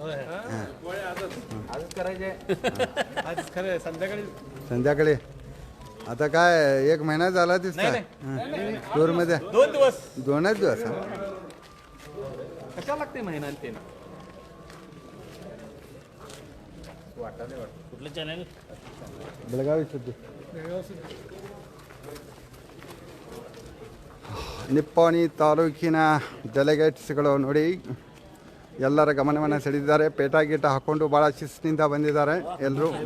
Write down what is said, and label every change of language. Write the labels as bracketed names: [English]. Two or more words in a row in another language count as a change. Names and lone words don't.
[Marathi] संध्याकाळी आता काय एक महिना झाला दिसतोय टूरमध्ये. 2 दिवस 2च दिवस. कशाला लागते महिना ते कुठलं चॅनल [Kannada] ಬೆಳಗಾವಿ ಸುದ್ದಿ. ನಿಪ್ಪಾಣಿ ತಾಲೂಕಿನ ಡೆಲಿಗೇಟ್ಸ್ಗಳು ನೋಡಿ ಎಲ್ಲರ ಗಮನವನ್ನು ಸೆಳೆದಿದ್ದಾರೆ. ಪೇಟ ಗೀಟ ಹಾಕ್ಕೊಂಡು ಭಾಳ ಶಿಸ್ತಿನಿಂದ ಬಂದಿದ್ದಾರೆ ಎಲ್ಲರೂ.